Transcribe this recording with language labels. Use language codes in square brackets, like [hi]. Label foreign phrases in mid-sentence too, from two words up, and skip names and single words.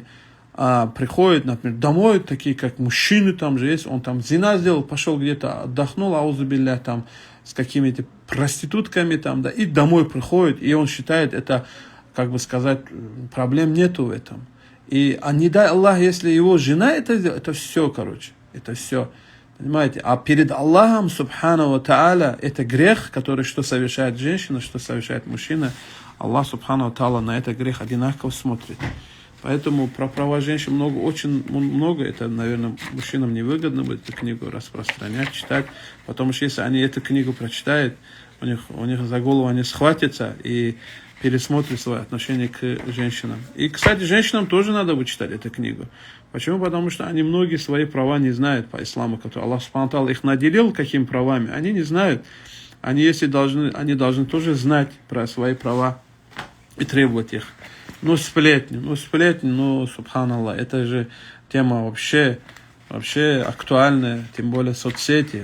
[ru] Приходят, например, домой, такие как мужчины там же есть, он там зина сделал, пошел где-то, отдохнул, аузубилля, там, с какими-то проститутками там, да, и домой приходит, и он считает это, как бы сказать, проблем нету в этом. И не дай Аллах, если его жена это сделает, это все, короче, это все, понимаете. А перед Аллахом, [ar] سبحانه وتعالى, [ru] это грех, который что совершает женщина, что совершает мужчина. [ar] الله سبحانه وتعالى, [ru] на этот грех одинаково смотрит. Поэтому про права женщин очень много. Это, наверное, мужчинам невыгодно будет эту книгу распространять, читать. Потому что если они эту книгу прочитают, у них за голову они схватятся и пересмотрят свое отношение к женщинам. И, кстати, женщинам тоже надо будет читать эту книгу. Почему? Потому что они многие свои права не знают по исламу, которые Аллах [ar] سبحانه وتعالى [ru] их наделил какими правами. Они не знают. Они должны тоже знать про свои права и требовать их. Сплетни, субханаллах, это же тема вообще вообще актуальная, тем более соцсети.